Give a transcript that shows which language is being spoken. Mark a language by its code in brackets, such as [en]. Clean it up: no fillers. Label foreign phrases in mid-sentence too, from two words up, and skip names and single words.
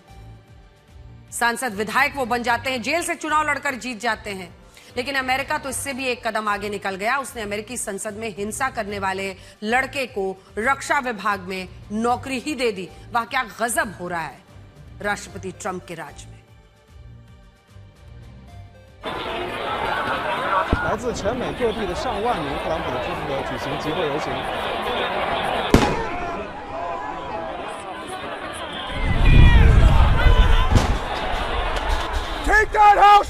[hi] सांसद, विधायक वो बन जाते हैं, जेल से चुनाव लड़कर जीत जाते हैं। लेकिन अमेरिका तो इससे भी एक कदम आगे निकल गया। उसने अमेरिकी संसद में हिंसा करने वाले लड़के को रक्षा विभाग में नौकरी ही दे दी। वाह, क्या गजब हो रहा है राष्ट्रपति ट्रंप के राज में। [zh] 来自全美各地的上万名特朗普的支持者举行集会游行。 [en] Take that house!